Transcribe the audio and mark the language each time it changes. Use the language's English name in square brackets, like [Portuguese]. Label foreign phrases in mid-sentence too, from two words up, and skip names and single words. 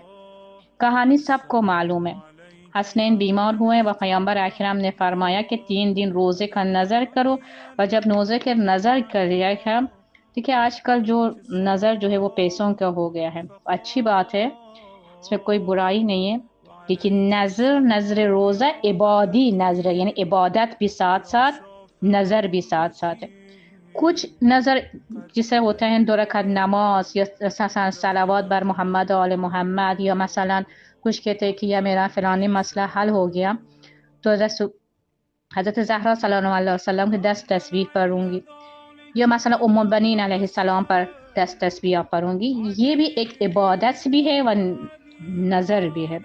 [Urdu] کہانی سب کو معلوم ہے، حسنین بیمار ہوئے و پیغمبر اکرم نے فرمایا کہ 3 دن روزے کا نظر کرو، و جب روزے کا نظر کیا ہے، دیکھیں آج کل جو نظر جو ہے وہ پیسوں کا ہو گیا ہے، اچھی بات ہے، اس میں کوئی برائی نہیں ہے، لیکن نظر روزہ عبادی نظر، یعنی عبادت بھی ساتھ ساتھ، نظر بھی ساتھ ساتھ ہے۔ کچھ نظر جسے ہوتا ہے 2 رکعت نماز، یا [Persian] صلوات بر محمد و آل محمد، [Urdu] یا مثلا کچھ کہتے ہیں کہ یا میرا فلانی مسئلہ حل ہو گیا تو حضرت زہرا [Arabic] صلی اللہ علیہ وسلم [Urdu] کی 10 تسبیح پڑھوں گی، یا مثلا ام البنین [Arabic] علیہ السلام [Urdu] پر 10 تسبیح پڑھوں گی، یہ بھی ایک عبادت بھی ہے و نظر بھی ہے۔